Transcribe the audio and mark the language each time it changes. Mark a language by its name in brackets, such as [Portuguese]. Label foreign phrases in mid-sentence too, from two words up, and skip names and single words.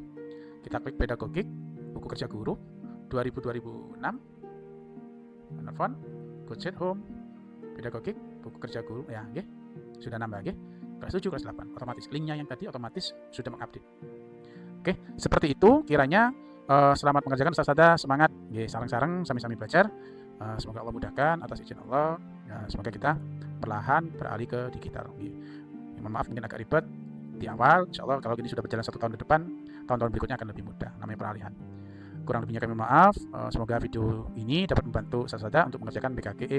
[Indonesian] Kita klik pedagogik, buku kerja guru 2000-2006. Font, [English] good set home, [Indonesian] pedagogik, buku kerja guru ya, nggih. Sudah nambah nggih. Kelas 7, kelas 8 otomatis. Linknya yang tadi otomatis sudah mengupdate. Oke, seperti itu kiranya. Selamat mengerjakan Ustaz, semangat nggih, [Javanese] sareng-sareng sami-sami [Indonesian] belajar. Semoga Allah mudahkan atas izin Allah. Ya, semoga kita perlahan beralih ke digital nggih. Mohon maaf mungkin agak ribet di awal. Insyaallah kalau ini sudah berjalan 1 tahun ke depan, tahun-tahun berikutnya akan lebih mudah. Namanya peralihan. Kurang lebihnya kami maaf. Semoga video ini dapat membantu Ustaz untuk mengerjakan BKG-nya.